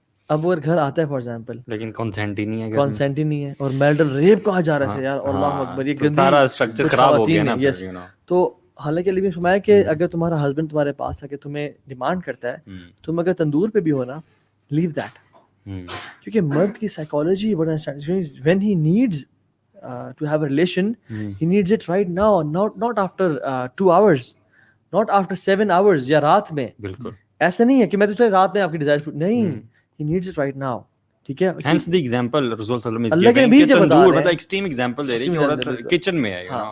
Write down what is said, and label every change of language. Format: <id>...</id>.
<ur>اب وہ گھر آتا ہے فار ایگزامپل, لیکن کنسنٹ ہی نہیں ہے, کنسنٹ ہی نہیں ہے, اور میرٹل ریپ کہا جا رہا ہے یار, اللہ اکبر, یہ گندی سارا اسٹرکچر خراب ہو گیا نا. یس, تو حالانکہ علی نے فرمایا کہ اگر تمہارا ہسبینڈ تمہارے پاس آ کے تمہیں ڈیمانڈ کرتا ہے, تم اگر تندور پہ بھی ہو نا,</ur> <en>Leave that.</en> <ur>کیونکہ مرد کی psychology</ur> <en>when he needs to have a relation, he needs it right now, not after 2 hours, not after 7 hours,</en> <ur>یا رات میں. بالکل ایسا نہیں ہے کہ میں تجھے رات میں آپ کی ڈیزائر نہیں,</ur> <en>he needs it right now.</en> <ur>ٹھیک ہے,</ur> <en>hence the example رسول صلی اللہ علیہ وسلم</en> <ur>اللہ کے نبی جب بتا رہے ہیں, مطلب ایکسٹریم ایگزامپل دے رہے ہیں کہ عورت کچن میں ہے,</ur>